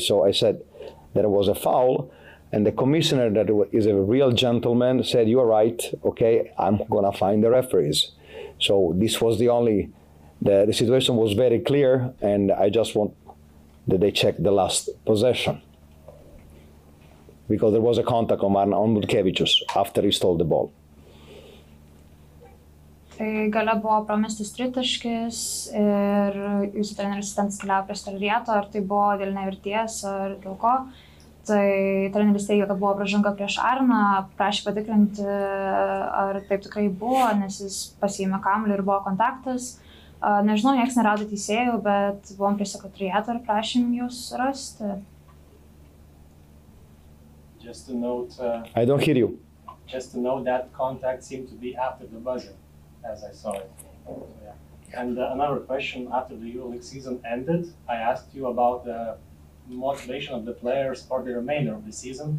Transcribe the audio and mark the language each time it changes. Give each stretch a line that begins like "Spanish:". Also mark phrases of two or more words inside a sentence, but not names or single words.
English: So I said there was a foul, and the commissioner, that is a real gentleman, said, "You are right, okay, I'm gonna find the referees." So this was the only, the situation was very clear, and I just want that they check the last possession, because there was a contact on Butkevičius after he stole the ball.
Lithuanian: Tai gale buvo pramestas tritaškis ir jūsų treneris asistentas keliavo prie Stalrieto, ar tai buvo dėl nevirties ar dėl ko. Tai treneris teigia, kad buvo pražanga prieš Arną, prašė patikrinti, ar taip tikrai buvo, nes jis pasiėmė kamuolį ir buvo kontaktas. Nežinau, nieks nerado teisėjų, bet buvom prie sekretariato ir prašėm jūs rasti.
English: Just to note, I don't hear you. Just to note that contact seemed to be after the buzzer, as I saw it. So, yeah. And another question, after the EuroLeague season ended, I asked you about the motivation of the players for the remainder of the season.